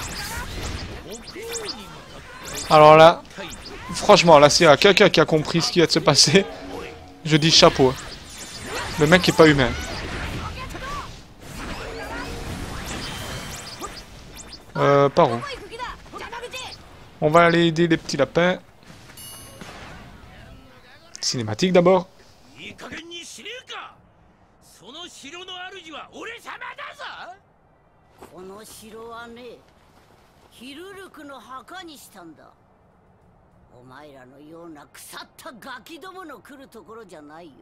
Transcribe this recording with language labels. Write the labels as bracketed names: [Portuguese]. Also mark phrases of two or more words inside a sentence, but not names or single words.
[French] Alors là, franchement, là, s'il y a quelqu'un qui a compris ce qui vient de se passer, je dis chapeau. Le mec est pas humain. Par où? On va aller aider les petits lapins. Cinématique d'abord. [Japanese] この城はね、ヒルルクの墓にしたんだ。お前らのような腐ったガキどもの来るところじゃないよ。